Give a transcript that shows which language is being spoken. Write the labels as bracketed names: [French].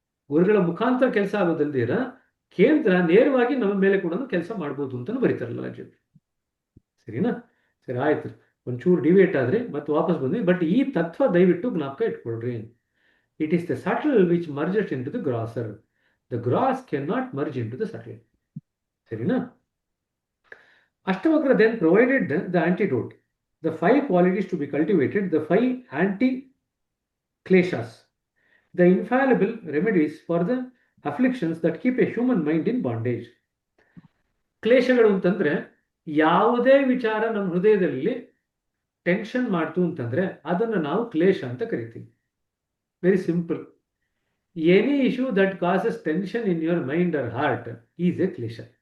[Kannada] ಗುರುಗಳ ಮುಖಾಂತರ ಕೆಲಸ ಆಗೋದಲ್ದಿರ ಕೇಂದ್ರ ನೇರವಾಗಿ ನಮ್ಮ ಮೇಲೆ ಕೂಡ ಕೆಲಸ ಮಾಡ್ಬೋದು ಅಂತಾನು ಬರೀತಾರಲ್ಲ ರಾಜ್ಯ, ಸರಿನಾ? ಸರಿ, ಆಯ್ತು. ಒಂಚೂರು ಡಿವೇಟ್ ಆದ್ರೆ ಮತ್ತೆ ವಾಪಸ್ ಬಂದ್ವಿ. ಬಟ್ ಈ ತತ್ವ ದಯವಿಟ್ಟು ಜ್ಞಾಪಕ ಇಟ್ಕೊಳ್ರಿ. [English] It is the subtle which merges into the grosser. The gross can not merge into the subtle, ಸರಿನಾ? Ashtavakra then provided the antidote, the 5 qualities to be cultivated, the 5 anti-kleshas, the infallible remedies for the afflictions that keep a human mind in bondage. [Kannada] ಕ್ಲೇಶಗಳು ಅಂತಂದ್ರೆ ಯಾವುದೇ ವಿಚಾರ ನಮ್ಮ ಹೃದಯದಲ್ಲಿ tension ಮಾಡ್ತು ಅಂತಂದ್ರೆ ಅದನ್ನ ನಾವು ಕ್ಲೇಶ ಅಂತ ಕರಿತೀವಿ. [English] Very simple. Any issue that causes tension in your mind or heart is a ಕ್ಲೇಶ.